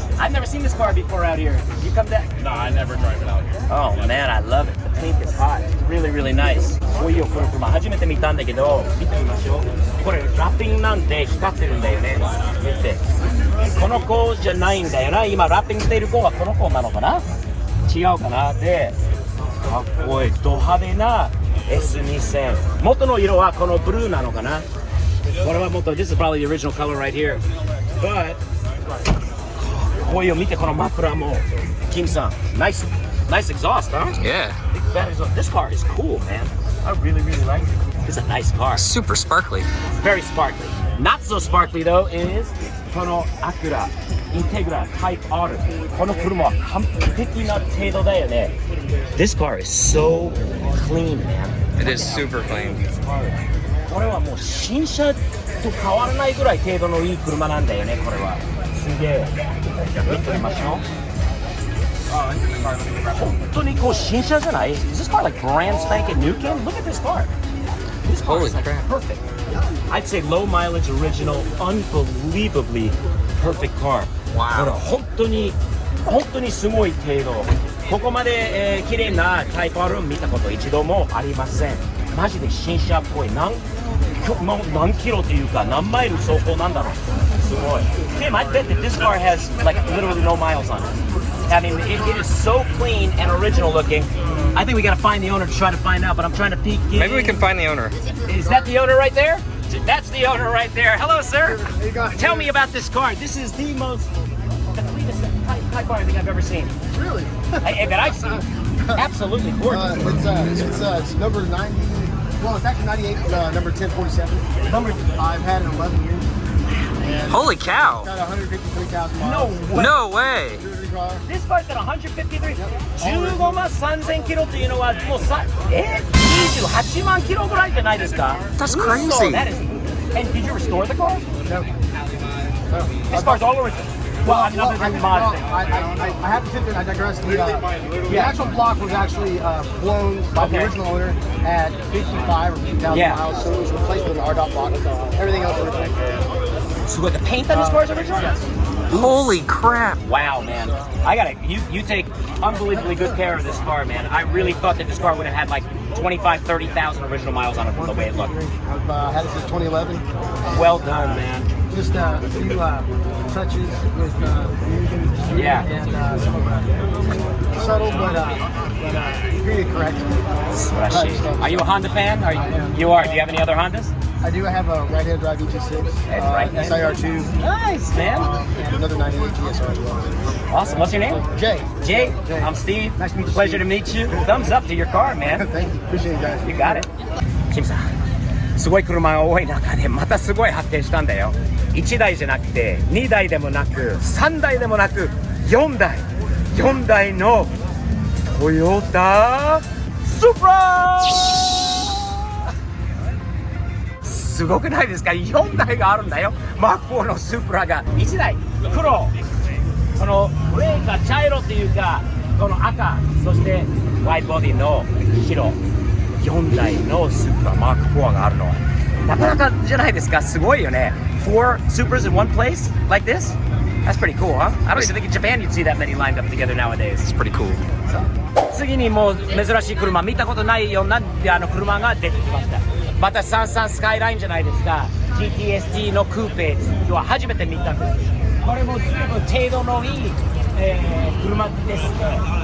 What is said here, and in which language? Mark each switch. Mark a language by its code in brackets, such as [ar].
[en] I've never seen this car before out here. You come down? No, I never drive it out here. Oh man, I love it. The pink is hot. It's really, really nice. [ja] こういうこの車初めて見たんだけど、見てみましょう。これラッピングなんで光ってるんだよね。見て。この子じゃないんだよな。今ラッピングしている子はこの子なのかな。違うかな。で、かっこいいド派手な S2000。元の色はこのブルーなのかな。これは元、 [en] This is probably the original color right here. But [ja] こういう見て、このマフラーもキムさん、 [en] nice exhaust, huh? Yeah. This car is cool, man. I really, really like it. It's a nice car. Super sparkly. Very sparkly. Not so sparkly though is このアクラインテグラタイプ R。 [ja] この車は完璧な程度だよね。 [en] This car is so clean, man. It is super clean. [ja] これはもう新車と変わらないぐらい程度のいい車なんだよね。これはすげえ。見てみましょう。本当にこう新車じゃない？ [en] Is this car like brand spanking new? Look at this car. This car is like perfect. I'd say low mileage original, unbelievably perfect car. [ja] これ [en] Wow. [ja] 本当にすごい程度。ここまで、綺麗なタイプ R を見たこと一度もありません。マジで新車っぽい。何キロというか何マイル走行なんだろう。すごい。 [en] Tim, I bet that this car has like literally no miles on it. I mean, it is so clean and original looking. I think we gotta find the owner to try to find out, but I'm trying to peek in. Maybe we can find the owner. Is that the owner right there? That's the owner right there. Hello, sir. How you going? Tell me about this car. This is the cleanest type car I think I've ever seen. Really? That I've seen. Absolutely gorgeous. It's number 90. Well, it's actually 98. Number 1047. Number I've had it 11 years. And Holy cow. got 153,000 no miles. way. No way. This car [ja] って153 15万3000キロというのはもう28万キロぐらいじゃないですか。 [en] That's So crazy. that is. And did you restore the car? No. This car's all original. Well, I'm not I, doing well, mod thing. I have to sit there and I digress. The actual block was actually flown by the Okay. original owner at 55 or 50,000 Yeah. miles, so it was replaced with an RDOT block. Everything else was original. So the paint on this car is original? Yes. Holy crap. Wow, man. You take unbelievably good care of this car, man. I really thought that this car would have had like 25, 30,000 original miles on it from the way it looked. I've had it since 2011. Well done, man. Just a few touches with fusion. Yeah. And some of subtle, but really correct. Are you a Honda fan? You are. Do you have any other Hondas? I do have a right-hand drive ET6, right-hand. SIR2, Nice, man. and another 98 GSR as well. Awesome. What's your name? Jay. Jay. I'm Steve. Nice to meet you, Pleasure Steve. to meet you. Thumbs up to your car, man. Thank you. Appreciate it, guys. You got it. [ja] キムさん、すごい車が多い中でまたすごい発見したんだよ。 1台じゃなくて2台でもなく3台でもなく4台のトヨタスープラすごくないですか。4台があるんだよ。マーク4のスープラが1台黒、このグレーか茶色っていうか、この赤、そしてワイドボディの白、4台のスープラマーク4があるのはなかなかじゃないですか。すごいよね。 [en] 4 supers in one place like this? That's pretty cool, huh? I don't even think in Japan you'd see that many lined up together nowadays. It's pretty cool. [ja] 次にもう珍しい車、見たことないような車が出てきました。またサンサンスカイラインじゃないですか。GTST のクーペは初めて見たんです。これも随分程度のいい、車ですね。